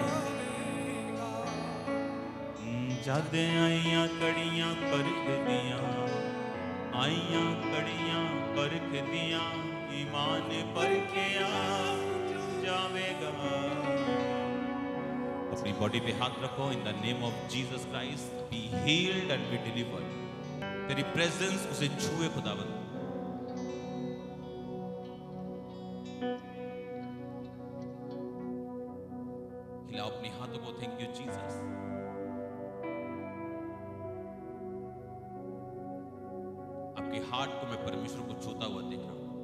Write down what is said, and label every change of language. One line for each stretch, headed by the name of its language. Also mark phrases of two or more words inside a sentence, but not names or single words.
Punjabi: ਜਦ ਆਈਆਂ ਕੜੀਆਂ ਪਰਖ ਦੀਆਂ, ਆਈਆਂ ਕੜੀਆਂ ਪਰਖ ਦੀਆਂ, ਈਮਾਨ ਪਰਖਿਆ ਜਾਵੇਗਾ।
Hindi: अपनी बॉडी पे हाथ रखो।
English: In the name of Jesus Christ be healed and be delivered.
Hindi: तेरी प्रेजेंस उसे छुए खुदावंद। हिलाओ अपने हाथों को।
English: Thank you Jesus.
Hindi: आपके हार्ट को मैं परमेश्वर को छूता हुआ देख रहा हूं।